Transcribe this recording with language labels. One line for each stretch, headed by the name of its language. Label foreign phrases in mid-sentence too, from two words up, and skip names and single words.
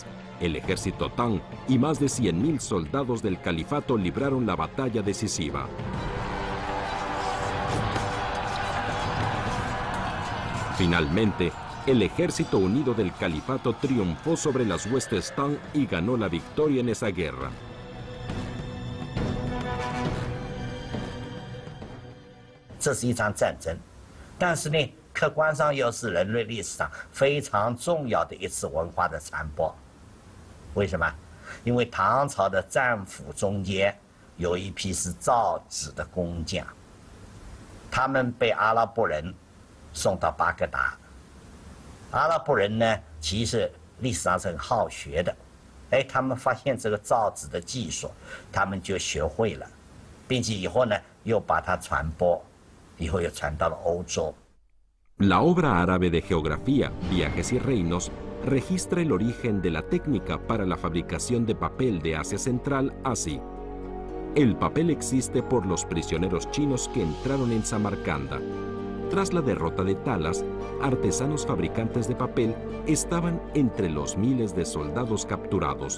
Spanish: El ejército Tang y más de 100.000 soldados del califato libraron la batalla decisiva. Finalmente, el ejército unido del califato triunfó sobre las huestes Tang y ganó la victoria en esa guerra.
Chinese: 这是一场战争，但是呢，客观上又是人类历史上非常重要的一次文化的传播。为什么？因为唐朝的战俘中间有一批是造纸的工匠，他们被阿拉伯人送到巴格达。阿拉伯人呢，其实历史上是很好学的，哎，他们发现这个造纸的技术，他们就学会了，并且以后呢又把它传播。以后又传到了欧洲。
Spanish: La obra árabe de geografía, Viajes y Reinos, registra el origen de la técnica para la fabricación de papel de Asia Central así. El papel existe por los prisioneros chinos que entraron en Samarcanda. Tras la derrota de Talas, artesanos fabricantes de papel estaban entre los miles de soldados capturados.